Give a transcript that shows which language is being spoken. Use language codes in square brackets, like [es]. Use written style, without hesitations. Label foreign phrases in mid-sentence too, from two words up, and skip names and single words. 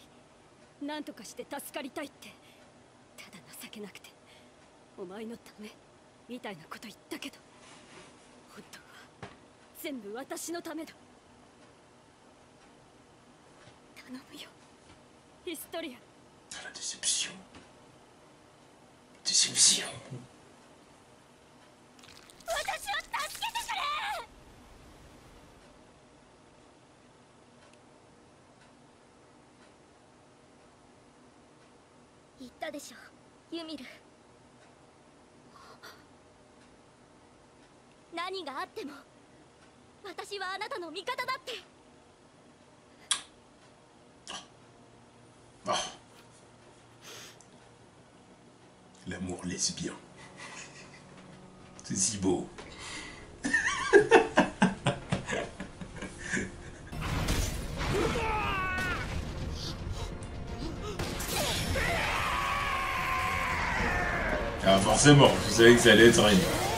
[ja] 何とかして助かりたいって、ただ情けなくてお前のためみたいなこと言ったけど、本当は全部私のためだ。頼むよ、ヒストリア。 [fr] La déception. Déception. [ja] 私を助けてくれ。言ったでしょ、ユミル。何があっても私はあなたの味方だって。 Ah. [fr] L'amour lesbien. C'est si beau. Ah forcément, je savais que ça allait être rien.